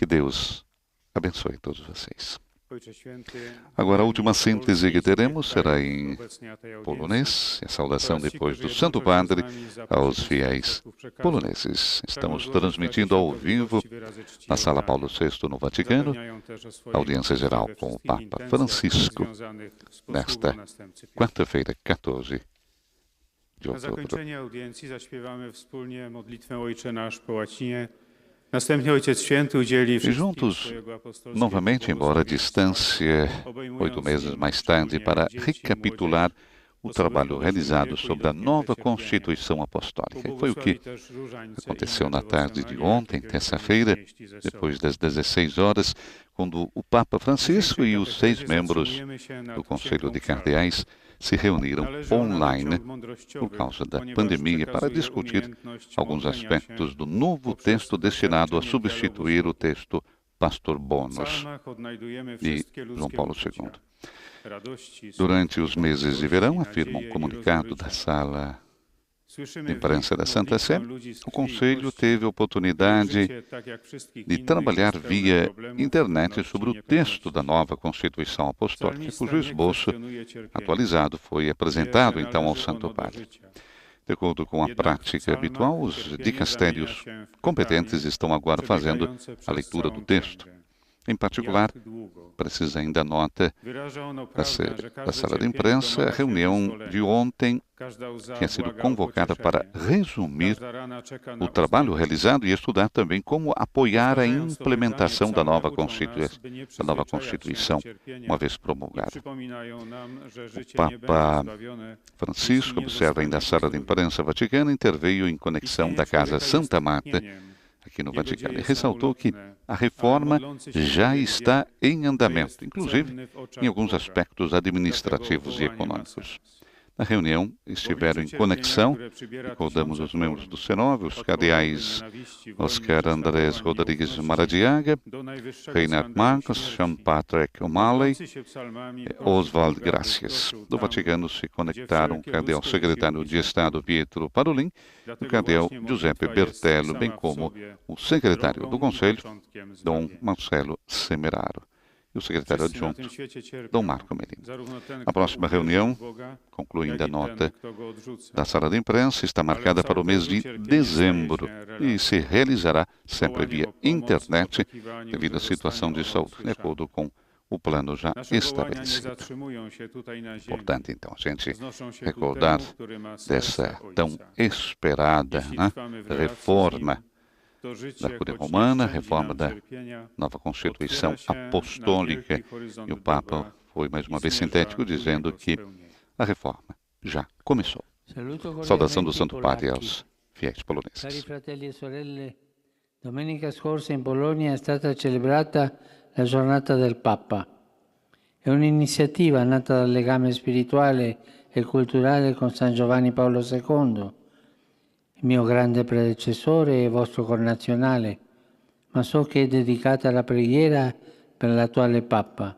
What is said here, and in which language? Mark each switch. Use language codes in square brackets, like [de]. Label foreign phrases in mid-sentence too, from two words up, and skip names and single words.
[pt] Que Deus abençoe todos vocês. Agora, a última síntese que teremos será em polonês, a saudação depois do Santo Padre aos fiéis poloneses. Estamos transmitindo ao vivo na Sala Paulo VI no Vaticano, audiência geral com o Papa Francisco, nesta quarta-feira, 14 de [pl] Na [pt] outubro. [pl] zakończenie audiencji zaśpiewamy wspólnie modlitwę Ojcze Nasz po łacinie. Następnie Ojciec Święty udzieli [pt] E [pl] wszystkim [pt] juntos, [pl] swojego apostolskiego [pt] novamente, embora a distância, [pl] obejmując [pt] 8 meses [pl] wielu [pt] mais tarde, [pl] szczególnie [pt] para [pl] dzieci, [pt] recapitular o [pl] młodzież, [pt] trabalho [pl] osobę [pt] realizado [pl] wieku i [pt] sobre a [pl] dotknięte [pt] nova [pl] cierpienia. [pt] Constituição Apostólica. E foi o [pl] Pobłogosławi [pt] que [pl] też różańce i [pt] aconteceu [pl] inne [pt] na tarde de [pl] devocionalia, [pt] ontem, [pl] jakie [pt] terça-feira, [pl] powinniście nieść ze sobą. [pt] depois das 16 horas, quando o Papa Francisco e os 6 membros [pl] Zatrzymujemy się nad [pt] do Conselho [pl] Księgą [pt] de [pl] Psalmów. [pt] Cardeais se reuniram [pl] Należy ona do [pt] online [pl] ksiąg mądrościowych, [pt] por causa da [pl] ponieważ [pt] pandemia para [pl] przekazuje [pt] discutir [pl] umiejętność [pt] alguns [pl] modlenia [pt] aspectos [pl] się [pt] do novo [pl] poprzez [pt] texto destinado a [pl] doświadczenie [pt] substituir o [pl] dialogu z [pt] texto Pastor [pl] Bogiem. W [pt] Bônus [pl] psalmach odnajdujemy [pt] de [pl] wszystkie [pt] João [pl] ludzkie [pt] Paulo [pl] uczucia. [pt] II. [pl] Radości, [pt] Durante os meses de [pl] smutku, [pt] verão, [pl] złości, [pt] afirma um [pl] nadzieję i [pt] comunicado da [pl] rozgoryczenia. [pt] Sala [pl] Słyszymy [pt] de [pl] w [pt] Imprensa [pl] nich [pt] da Santa Sé, [pl] modlitwę ludzi z [pt] o [pl] krwi i [pt] Conselho [pl] kości, [pt] teve a [pl] których [pt] oportunidade [pl] życie, tak jak wszystkich [pt] de [pl] innych, [pt] trabalhar [pl] jest pełne [pt] via [pl] problemów, [pt] internet [pl] trudności, [pt] sobre o texto da [pl] niepewności. [pt] nova Constituição Apostólica, [pl] Psalmista [pt] cujo [pl] nie [pt] esboço [pl] kwestionuje cierpienia. [pt] atualizado foi [pl] Wie, [pt] apresentado [pl] że [pt] então ao [pl] należy [pt] Santo [pl] ono do [pt] Padre. [pl] życia. [pt] De acordo com a [pl] Jednak w [pt] prática [pl] psalmach [pt] habitual, os [pl] cierpienie [pt] dicastérios [pl] zamienia się w [pt] competentes [pl] pytanie [pt] estão agora fazendo [pl] przebiegające [pt] a [pl] przez [pt] leitura [pl] całą [pt] do texto. [pl] księgę. [pt] Em particular, [pl] Jak długo? [pt] precisa ainda nota [pl] Wyraża ono [pt] da, [pl] prawdę, że [pt] da [pl] każde [pt] Sala de [pl] cierpienie [pt] Imprensa, a [pl] domaga się [pt] reunião [pl] wyzwolenia. [pt] de ontem [pl] Każda łza [pt] tinha sido [pl] błaga o [pt] convocada para [pl] pocieszenie. [pt] resumir [pl] Każda rana czeka [pt] o [pl] na [pt] trabalho [pl] uzdrowienie. [pt] realizado e estudar também como apoiar a [pl] Powtarzając to [pt] implementação [pl] pytanie, [pt] da nova [pl] psalmy uczą nas, [pt] Constituição, [pl] by nie [pt] da nova [pl] przyzwyczajać się [pt] Constituição, [pl] do cierpienia [pt] uma vez [pl] i [pt] promulgada. [pl] przypominają nam, że życie [pt] Papa [pl] nie będzie zbawione, [pt] Francisco, [pl] jeśli nie [pt] observa ainda a [pl] zostanie [pt] Sala de [pl] uzdrowiony. [pt] Imprensa Vaticana, interveio em conexão [pl] Istnienie [pt] da Casa [pl] człowieka jest [pt] Santa Marta, [pl] tchnieniem. [pt] aqui no [pl] Jego [pt] Vaticano, e [pl] dzieje są [pt] ressaltou que [pl] ulotne, [pt] a [pl] ale [pt] reforma [pl] modlący się [pt] já [pl] człowiek [pt] está [pl] wie, [pt] em [pl] że [pt] andamento, [pl] jest [pt] inclusive [pl] cenny w oczach [pt] em alguns [pl] Boga. [pt] aspectos [pl] Dlatego [pt] administrativos e [pl] wołanie ma [pt] econômicos. [pl] sens. [pt] Na reunião [pl] W [pt] estiveram [pl] obliczu [pt] em [pl] cierpienia, [pt] conexão, [pl] które przybiera [pt] recordamos [pl] tysiące [pt] os membros [pl] form, [pt] do Senov, os [pl] od [pt] cardeais [pl] choroby, nienawiści, wojny, [pt] Oscar Andrés [pl] prześladowań, [pt] Rodrigues [pl] nieufności, [pt] Maradiaga, [pl] do najwyższego [pt] Reinhard [pl] skandalu [pt] Marcos, [pl] śmierci. [pt] Sean Patrick O'Malley, [pl] Modlący się psalmami prosił [pt] Oswald [pl] Boga, by [pt] Gracias. [pl] wkroczył [pt] Do [pl] tam, [pt] Vaticano se conectaram o [pl] wszelkie [pt] cardeal [pl] ludzkie [pt] secretário de [pl] wysiłki [pt] Estado Pietro Parolin e o [pl] Dlatego [pt] cardeal [pl] właśnie [pt] Giuseppe [pl] modlitwa jest [pt] Bertello, bem [pl] sama w [pt] como [pl] sobie [pt] o secretário do [pl] drogą i [pt] Conselho, [pl] początkiem [pt] Dom [pl] zbawienia. [pt] Marcelo Semeraro, e o secretário [pl] Wszyscy na tym [pt] adjunto, [pl] świecie cierpią. [pt] Dom Marco Medina. [pl] Zarówno ten, [pt] A [pl] kto [pt] próxima [pl] uwierzył [pt] reunião, [pl] w Boga, [pt] concluindo a [pl] jak i [pt] nota [pl] ten, kto go odrzuca. [pt] da Sala de Imprensa, está marcada para o mês de dezembro e se realizará sempre via internet devido à situação de saúde, de acordo com o plano já [pl] Nasze wołania nie [pt] estabelecido. [pl] zatrzymują się tutaj na ziemi. [pt] Importante, então, a gente [pl] Wznoszą się ku [pt] recordar [pl] temu, który ma [pt] dessa [pl] serca [pt] tão [pl] Ojca. [pt] esperada [pl] Jeśli [pt] né, [pl] trwamy w relacji [pt] reforma [pl] z nim, to życie, [pt] da Cúria [pl] choć nie [pt] Romana, [pl] szczędzi [pt] reforma [pl] nam [pt] da [pl] cierpienia, [pt] nova Constituição [pl] otwiera się na [pt] Apostólica, [pl] wielki horyzont [pt] e o Papa [pl] dobra [pt] foi mais uma [pl] i [pt] vez [pl] zmierza [pt] sintético, [pl] ku [pt] dizendo [pl] jego [pt] que [pl] spełnieniu. [pt] a reforma já começou. [it] Saluto [pt] Saudação do [it] cordialmente [pt] Santo [it] i [pt] Padre [it] polacchi. [pt] aos fiéis [it] Cari [pt] poloneses. [it] fratelli e sorelle, domenica scorsa in Polonia è stata celebrata la giornata del Papa. È un'iniziativa nata dal legame spirituale e culturale con San Giovanni Paolo II, il mio grande predecessore e vostro connazionale, ma so che è dedicata alla preghiera per l'attuale Papa.